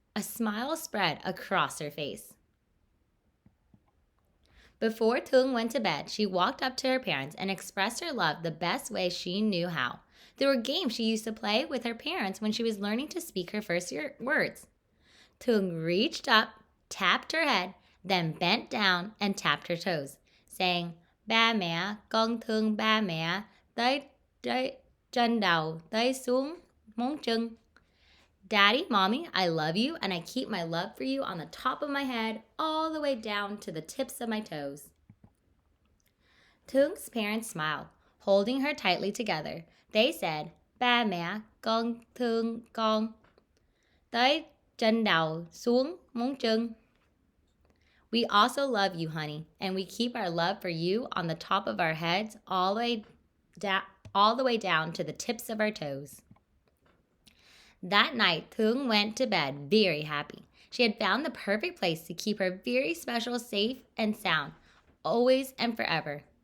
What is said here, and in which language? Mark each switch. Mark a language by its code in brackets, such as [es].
[en] A smile spread across her face. Before Thuong went to bed, she walked up to her parents and expressed her love the best way she knew how. There were games she used to play with her parents when she was learning to speak her first words. Thuong reached up, tapped her head, then bent down and tapped her toes, saying, [vi] Ba mẹ, con thương ba mẹ, tới chân đầu, tới xuống móng chân. [en] Daddy, Mommy, I love you, and I keep my love for you on the top of my head all the way down to the tips of my toes. Thuong's parents smiled, holding her tightly together. They said, [vi] Ba mẹ, con thương con. Tới chân đầu, xuống móng chân. [en] We also love you, honey, and we keep our love for you on the top of our heads all the way down to the tips of our toes. That night, Thuong went to bed very happy. She had found the perfect place to keep her very special safe and sound, always and forever.